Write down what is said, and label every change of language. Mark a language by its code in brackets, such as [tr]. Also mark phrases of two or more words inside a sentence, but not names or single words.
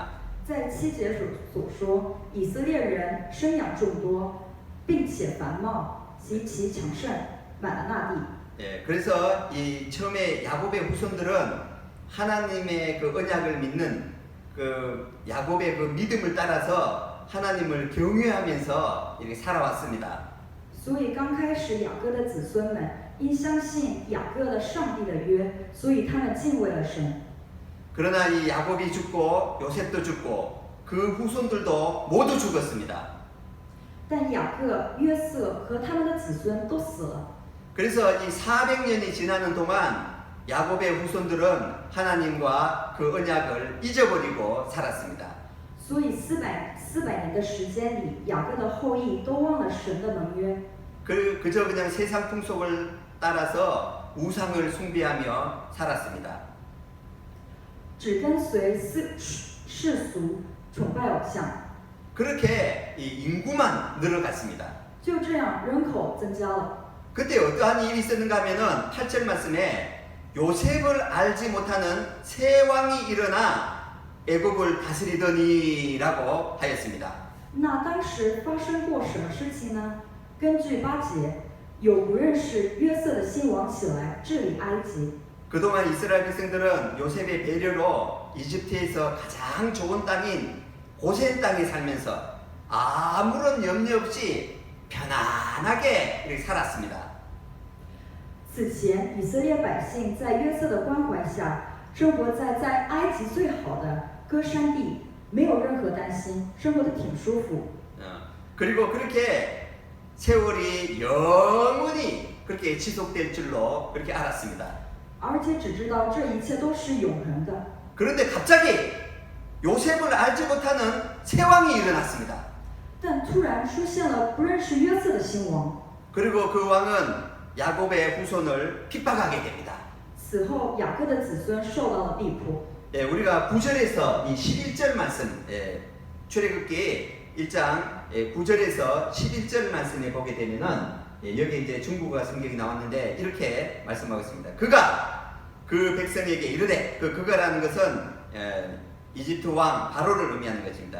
[zh] 在7节所说，以色列人生养众多，并且繁茂，极其强盛，满了那地。 [ko] 예, 그래서 이 처음에 야곱의 후손들은 하나님의 그 언약을 믿는 그 야곱의 그 믿음을 따라서 하나님을 경외하면서 이렇게 살아왔습니다. [zh] 所以刚开始雅各的子孙们因相信雅各的上帝的约，所以他们敬畏了神。 [ko] 그러나 이 야곱이 죽고 요셉도 죽고 그 후손들도 모두 죽었습니다. [zh] 但雅各、约瑟和他们的子孙都死了。 [ko] 그래서 이 400년이 지나는 동안 야곱의 후손들은 하나님과 그 언약을 잊어버리고 살았습니다. [zh] 所以400年的时间里，雅各的后裔都忘了神的盟约， [ko] 그저 그냥 세상 풍속을 따라서 우상을 숭배하며 살았습니다. [zh] 只跟随世俗，崇拜偶像。 [ko] 그렇게 이 인구만 늘어갔습니다. [zh] 就这样，人口增加了。 [ko] 그때 어떠한 일이 있었는가 하면은 8절 말씀에 요셉을 알지 못하는 새 왕이 일어나 애굽을 다스리더니라고 하였습니다. [zh] 那当时发生过什么事情呢？根据8节，有不认识约瑟的新王起来治理埃及。 [ko] 그동안 이스라엘 백성들은 요셉의 배려로 이집트에서 가장 좋은 땅인 고센 땅에 살면서 아무런 염려 없이 편안하게 이렇게 살았습니다. [zh] 此前，以色列百姓在约瑟的关怀下，生活在埃及最好的歌珊地，没有任何担心，生活的挺舒服。 [ko] 그리고 그렇게 세월이 영원히 그렇게 지속될 줄로 그렇게 알았습니다. [zh] 而且只知道这一切都是永恒的。 [ko] 그런데 갑자기 요셉을 알지 못하는 새 왕이 일어났습니다. [zh] 但突然出现了不认识约瑟的新王， [ko] 그리고 그 왕은 야곱의 후손을 핍박하게 됩니다. [zh] 此后雅各的子孙受到了逼迫。 [ko] 예, 우리가 9절에서 이 11절 말씀, 출애굽기 1장 9절에서 11절 말씀에 보게 되면은 여기 이제 중국어 성경이 나왔는데 이렇게 말씀하고 있습니다. 그가 그 백성에게 이르되, 그가라는 것은 이집트 왕 바로를 의미하는 것입니다.